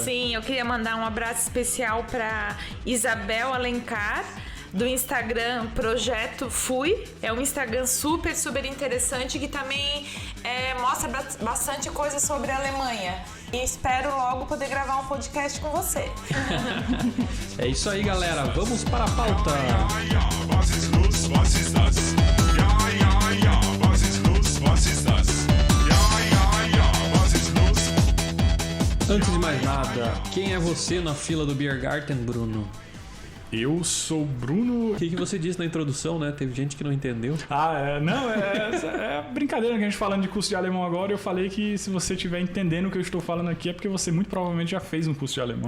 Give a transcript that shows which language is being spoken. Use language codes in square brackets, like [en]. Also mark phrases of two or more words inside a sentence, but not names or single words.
[pt] Sim, eu queria mandar um abraço especial para Isabel Alencar, do Instagram Projeto Fui. É um Instagram super interessante que também mostra bastante coisa sobre a Alemanha. E espero logo poder gravar um podcast com você. É isso aí, galera. Vamos para a pauta. [de] Was ist los? Was ist das? Was ist los? Was ist das? Was ist los? [pt] Antes de mais nada, quem é você na fila do Biergarten, Bruno? eu sou o Bruno. O que você disse na introdução, né? Teve gente que não entendeu. Não, é brincadeira que a gente falando de curso de alemão agora. Eu falei que se você estiver entendendo o que eu estou falando aqui é porque você muito provavelmente já fez um curso de alemão.